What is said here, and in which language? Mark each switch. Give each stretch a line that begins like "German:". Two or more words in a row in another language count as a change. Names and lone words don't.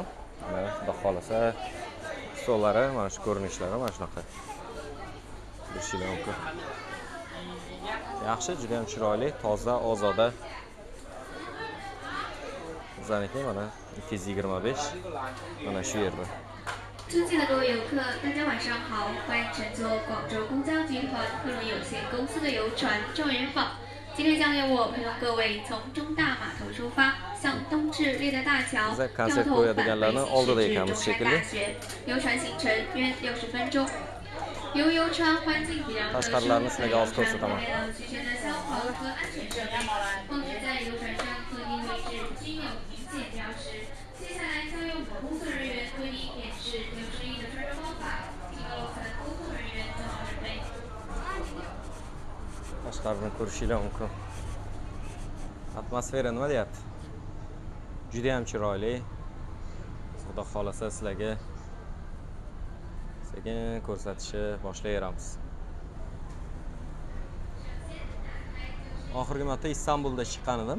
Uzbek: Mana xudo xolasa stollari mana shu ko'rinishlari mana shunaqa. Ko'rishingiz mumkin. Yaxshi, juda ham chiroyli, toza, ozoda. Bizaniki mana 225 mana shu yerda.
Chinese: 尊敬的各位游客，大家晚上好，欢迎乘坐广州公交集团客轮有限公司的游船状元坊。今天将由我陪同各位从中大码头出发，向东至猎德大桥，掉头返回西至中山大学。游船行程约60分钟。由于游船环境比较特殊，游船配备了齐全的消防和安全设备，况且在游船上特定位置均有明显标识。接下来将由我们工作人员为您演示有声音的穿着方法，请楼层工作人员做好准备。
Uzbek: Tashqarini ko'rishingiz mumkin. Atmosfera nima deyapti? Juda ham chiroyli. Xudo xolasa sizlarga sekin ko'rsatishni boshlayveramiz. Oxirgi marta Istanbulda chiqqan edim.